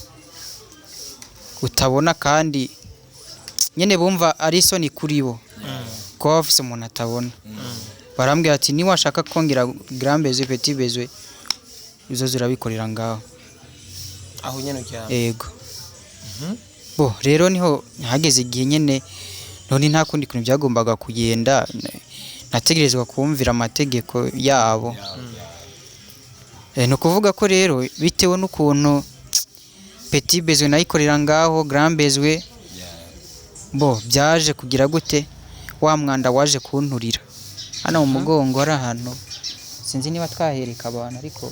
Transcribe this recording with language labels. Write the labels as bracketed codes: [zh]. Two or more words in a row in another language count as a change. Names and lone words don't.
[rn] utabona kandi nyene bumva ari soni kuri bo ko bafise umuntu atabona barambwira ati ni washaka kongera [fr] grand besoin petit besoin [rn] izo zirabikorera ngaho aho nyene cyane yego rero niho hageze igihe nyene none nta kundi kintu byagombaga kugenda nategerezwa kumvira amategeko yabo no kuvuga ko rero bitewe n'ukuntu [fr] petit besoin [rn] nayikorera ngaho [fr] grand besoin [rn] byaje kugira gute wa mwanda waje kunturira hano mu mugongo ari ahantu sinzi niba twahereka abantu ariko